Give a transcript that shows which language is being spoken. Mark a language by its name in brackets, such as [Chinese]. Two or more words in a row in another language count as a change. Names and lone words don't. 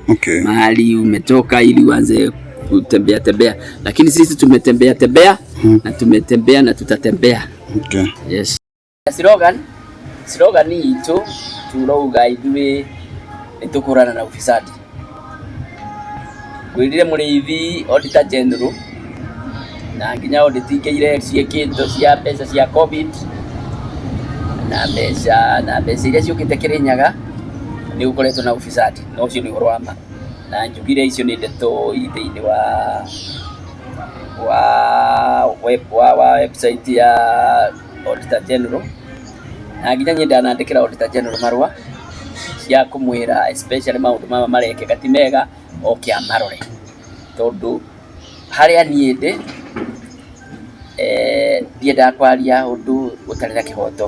[Swahili] Mahali umetoka ili uanze kutembea. Lakini sisi tumetembea na tumetembea na tutatembea. Yes. [Kikuyu] Slogan ito turoga idwe itukurana na ufisadi. Gwirire murithi [English] auditor general [Kikuyu] na nginya audit keire ciekito cia pesa cia covid na mbeca iria ciukite Kirinyaga ni gukoretwo na ufisadi, no ucio ni urwama na njugire icio ni ndeto thiini wa website ya [English] auditor general, [Kikuyu] na nginya nyenda nandikira [English] auditor general [Kikuyu] marua cia kumwira especially maundu mama mareke gatimega oke amarore, tondu haria niende ndienda kwaria undu utarira kihoto.